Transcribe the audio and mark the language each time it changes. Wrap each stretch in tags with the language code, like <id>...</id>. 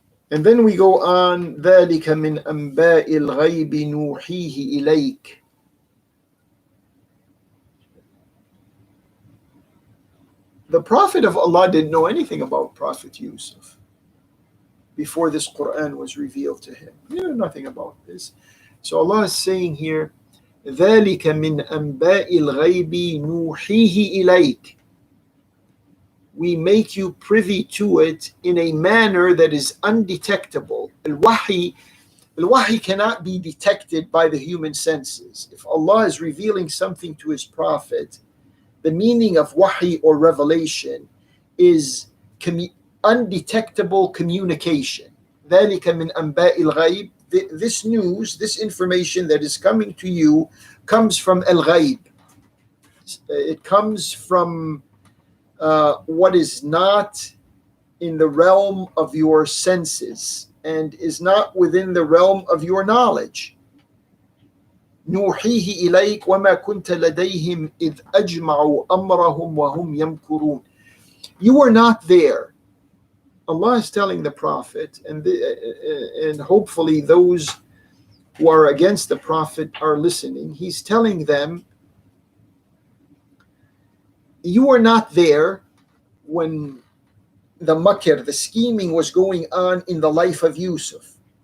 <en>And then we go on,</en> <ar>ذَلِكَ مِنْ أَنْبَاءِ الْغَيْبِ نُوحِيهِ إِلَيْكَ.</ar> <en>The Prophet of Allah didn't know anything about Prophet Yusuf before this Quran was revealed to him. He knew nothing about this. So Allah is saying here,</en> <ar>ذَلِكَ مِنْ أَنْبَاءِ الْغَيْبِ نُوحِيهِ إِلَيْكَ.</ar> <en>We make you privy to it in a manner that is undetectable. Al-Wahi cannot be detected by the human senses. If Allah is revealing something to His Prophet, the meaning of Wahi or revelation is undetectable communication.</en> <ar>ذَلِكَ مِنْ أَنْبَاءِ الْغَيْبِ.</ar> <en>This news, this information that is coming to you comes from al-Ghayb. It comes from what is not in the realm of your senses and is not within the realm of your knowledge.</en> <ar>نوحيه إليك وما كنت لديهم إذ أجمعوا أمرهم وهم يمكرون.</ar> <en>You were not there. Allah is telling the Prophet, and hopefully those who are against the Prophet are listening. He's telling them, you were not there when the makr, the scheming was going on in the life of Yusuf.</en>